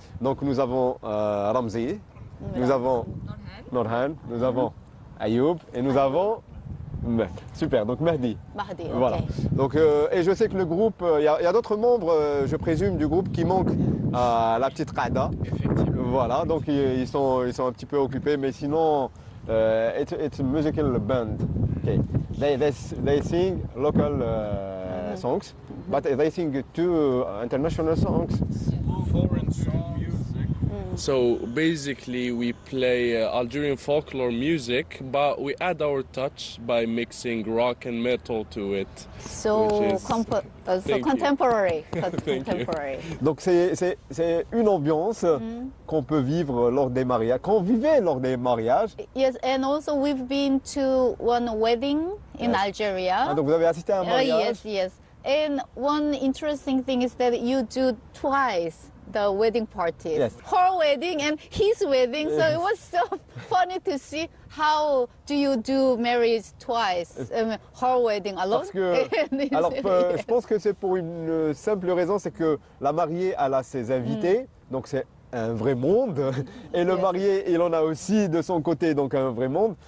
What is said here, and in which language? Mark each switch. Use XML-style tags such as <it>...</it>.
<fr>Donc nous avons Ramzi, nous avons Norhan, nous avons Ayoub et nous avons super, donc Mahdi. Voilà. Okay. Donc, et je sais que le groupe, il y a d'autres membres, je présume, du groupe qui manquent à la petite Qada. Voilà, donc ils sont un petit peu occupés, mais sinon,</fr> <en>it's a musical band. Okay. They sing local songs, but they sing two international songs. Foreign song music. So basically we play Algerian folklore music, but we add our touch by mixing rock and metal to it. So contemporary. Contemporary.</en> <fr>Donc c'est une ambiance qu'on peut vivre lors des mariages, qu'on vivait lors des mariages.</fr> <en>Yes, and also we've been to one wedding in Algeria.</en> <fr>Ah, donc vous avez assisté à un mariage?</fr> <en>Yes. And one interesting thing is that you do twice the wedding parties. Yes. Her wedding and his wedding. So it was so funny to see how do you do marriage twice. Her wedding alone.</en> <fr>Parce que, alors, je pense que c'est pour une simple raison, c'est que la mariée, elle a ses invités, donc c'est un vrai monde. Et le marié, il en a aussi de son côté, donc un vrai monde.</fr>